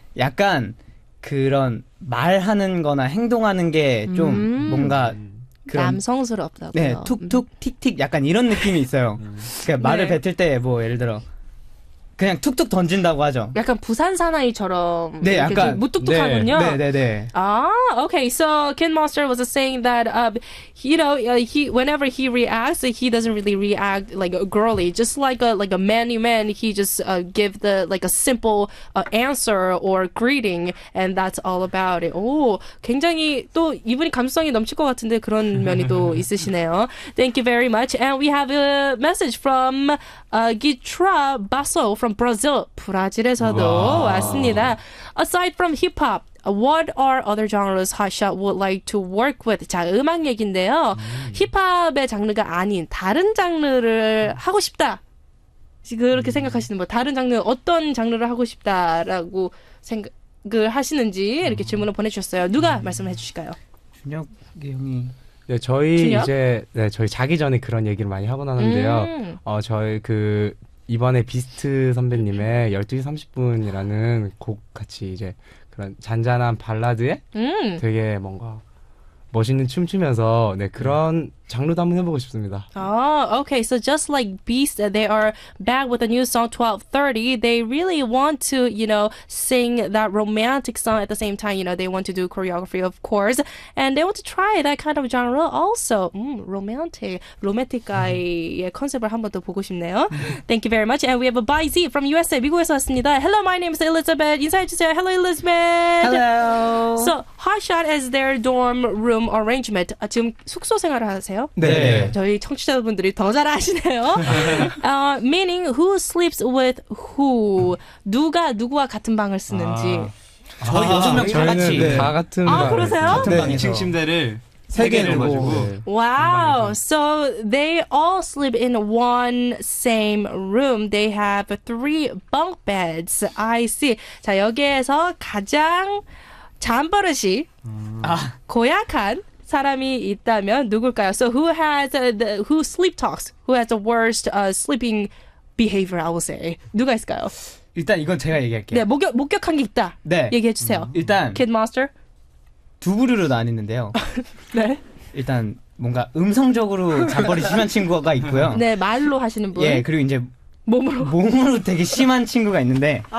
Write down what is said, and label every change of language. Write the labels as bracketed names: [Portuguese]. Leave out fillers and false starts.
[Korean] 약간 그런 말하는 거나 행동하는 게 좀 뭔가 그런 남성스럽다고요. 네, 툭툭 틱틱 약간 이런 느낌이 있어요. 그러니까 말을 뱉을 때 뭐 예를 들어 그냥 툭툭 던진다고 하죠. 약간 부산 사나이처럼 네, 약간 무뚝뚝하군요. 네. [English] Okay. So Ken Monster was saying that he whenever he reacts, he doesn't really react like girly, just like a manly man. He just give like a simple answer or greeting, and that's all about it. [Korean] 오, 굉장히 또 이분이 감수성이 넘칠 것 같은데 그런 면이 또 있으시네요. [English] Thank you very much. And we have a message from Gitra Basso from Brazil. [Korean] 브라질에서도 왔습니다. [English] Aside from hip hop, what are other genres HOTSHOT would like to work with? [Korean] 자, 음악 얘기인데요. 힙합의 장르가 아닌 다른 장르를 하고 싶다. 그렇게 생각하시는 분, 다른 장르 어떤 장르를 하고 싶다라고 생각을 하시는지 이렇게 질문을 보내주셨어요. 누가 말씀해 주실까요? 준혁이 형이. 네, 저희 준혁? 저희 자기 전에 그런 얘기를 많이 하고 나는데요. 저희 이번에 비스트 선배님의 12시 30분이라는 곡 같이 이제 그런 잔잔한 발라드에 되게 뭔가 멋있는 춤 추면서 그런 장르도 한번 해보고 싶습니다. [English] Okay. So just like Beast, they are back with a new song 12:30. They really want to, sing that romantic song at the same time. They want to do choreography, of course, and they want to try that kind of genre also. Romantic guy [Korean] 컨셉을 한번 더 보고 싶네요. [English] Thank you very much. And we have a ByZ from USA. [Korean] 미국에서 왔습니다. [English] Hello, my name is Elizabeth. [Korean] 인사해 주세요. [English] Hello, [Korean] Elizabeth. [English] Hello. So HOTSHOT is their dorm room arrangement. [Korean] 지금 숙소 생활을 하세요? 네. 저희 청취자분들이 더 잘 아시네요. [English] Meaning who sleeps with who. [Korean] 누가 누구와 같은 방을 쓰는지. 저희 6명 다 같이. 다 같은 그러세요? 같은 방에서. 2층 침대를 3개를 가지고. [English] Wow. So they all sleep in one same room. They have 3 bunk beds. I see. [Korean] 자, 여기에서 가장 잠버릇이 고약한 사람이 있다면 누굴까요? [English] So who has who sleep talks? Who has the worst sleeping behavior? I will say. [Korean] 누가 있을까요? 일단 이건 제가 얘기할게요. 네, 목격한 게 있다. 네. 얘기해 주세요. 일단 [English] Kid Monster. [Korean] 두 부류로 나뉘는데요. 네. 일단 뭔가 음성적으로 잠버릇이 심한 친구가 있고요. 네, 말로 하시는 분. 예, 그리고 이제 몸으로 되게 심한 친구가 있는데.